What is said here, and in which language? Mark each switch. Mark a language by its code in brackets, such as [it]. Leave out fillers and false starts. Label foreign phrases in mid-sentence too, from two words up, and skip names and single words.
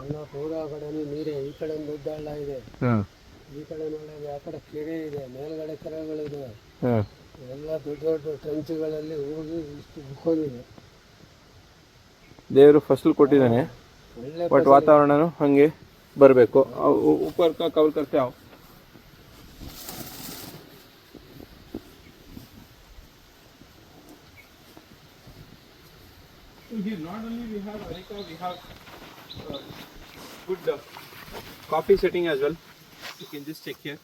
[kn] ಪೂರ ಕಡೆ ನೀರೇ ಈ ಕಡೆ ಒಂದು ದೊಡ್ಡ ಹಳ್ಳ ಇದೆ ಈ ಕಡೆ ನೋಡಿದ್ರೆ ಆ ಕಡೆ ಕೆರೆ ಇದೆ ಮೇಲ್ಗಡೆ ಕೆರೆಗಳಿದೆ ಎಲ್ಲ ದೊಡ್ಡ ದೊಡ್ಡ ಟ್ರಂಚ್ಗಳಲ್ಲಿ ಹೋಗಿ ಇಷ್ಟು ಬುಕ್ಕೋದಿದೆ ದೇವರು ಫಸಲು ಕೊಟ್ಟಿದ್ದಾನೆ ಬಟ್ ವಾತಾವರಣನೂ ಹಂಗೆ ಬರಬೇಕು [hi] ऊपर का कवर करते आओ [en] here not only we have areca, we have good coffee setting as well. You can just check here.